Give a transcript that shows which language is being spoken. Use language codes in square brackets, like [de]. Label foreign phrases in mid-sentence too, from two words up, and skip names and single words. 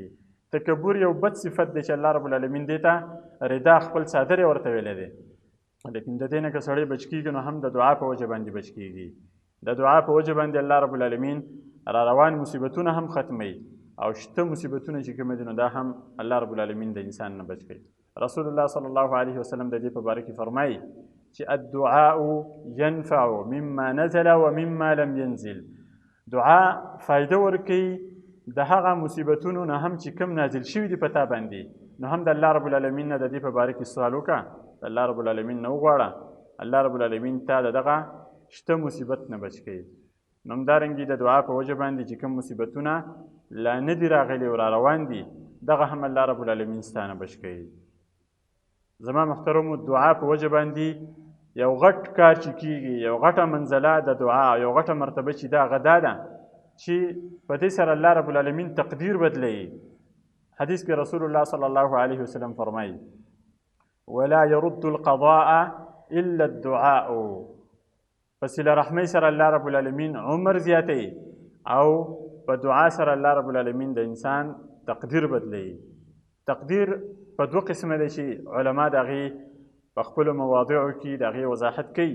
[ps] تکبر یو بد صفت دی چې الله رب العالمین دې ته ردا خپل څادر یې ورته ویلی دی، لیکن د دې نه که سړی بچ کېږي نو هم د دعا په وجه باندې بچ کېږي. د دعا په وجه باندې الله رب العالمین را روان مصیبتونه هم ختموي او شته مصیبتونه چې کوم دي نو دا هم الله رب العالمین د انسان نه بچ کوي. رسول الله [ar] صلی الله علیه وسلم [ps] د دې په باره کې فرمایي چې [ar] الدعاء ينفع مما نزل ومما لم ينزل. [ps] دعا فایده ورکوي د هغه مصیبتونو نه هم چې کوم نازل شوي دي په تا باندې، نو هم د الله رب العالمین نه د دې په باره کې سوال وکړه، د الله رب العالمین نه وغواړه، الله رب العالمین تا د دغه شته مصیبت نه بچ کوي. نو همدارنګې د دعا په وجه باندې چې کوم مصیبتونه لا نه دي راغلي او را روان دي، دغه هم الله رب العالمین ستا نه بچ کوي. زما محترمو، دعا په وجه باندې یو غټ کار چې کېږي، یو غټه منزله د دعا، یو غټه مرتبه چې دا هغه دا ده چې په دې سره الله رب العالمین تقدیر بدلوي. حدیث کې رسول الله [ar] صلی الله علیه وسلم [ps] فرمایي [ar] ولا يرد القضاء الا الدعاء. [ps] په صله رحمۍ سره الله رب العالمین عمر زیاتوي او په دعا سره الله رب العالمین د انسان تقدیر بدلوي. تقدیر په دوه قسمه دی چې علما د هغې په خپلو مواضعو کې د هغې وضاحت کوي.